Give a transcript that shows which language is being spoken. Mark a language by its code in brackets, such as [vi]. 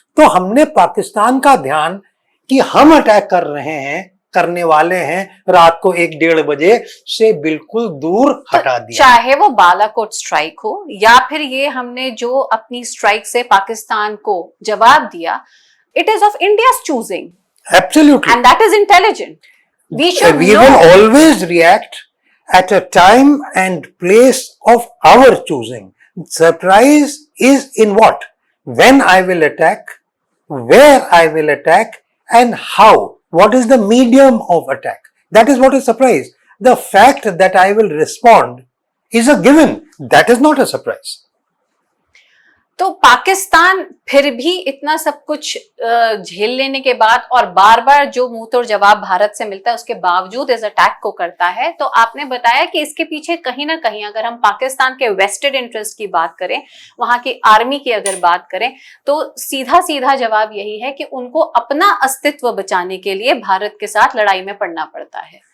[hi] तो हमने पाकिस्तान का ध्यान कि हम अटैक कर रहे हैं, करने वाले हैं, रात को 1-1:30 बजे से बिल्कुल दूर हटा दिया। चाहे वो बालाकोट स्ट्राइक हो या फिर ये हमने जो अपनी स्ट्राइक से पाकिस्तान को जवाब दिया, [en] It is of India's choosing. Absolutely. And that is intelligent. We will always react at a time and place of our choosing. Surprise is in what? When I will attack, where I will attack, and how. What is the medium of attack? That is what is surprise. The fact that I will respond is a given. That is not a surprise. [hi] तो पाकिस्तान फिर भी इतना सब कुछ झेल लेने के बाद और बार बार जो मुंह तोड़ जवाब भारत से मिलता है उसके बावजूद इस अटैक को करता है। तो आपने बताया कि इसके पीछे कहीं ना कहीं अगर हम पाकिस्तान के वेस्टेड इंटरेस्ट की बात करें, वहां की आर्मी की अगर बात करें, तो सीधा सीधा जवाब यही है कि उनको अपना अस्तित्व बचाने के लिए भारत के साथ लड़ाई में पड़ना पड़ता है।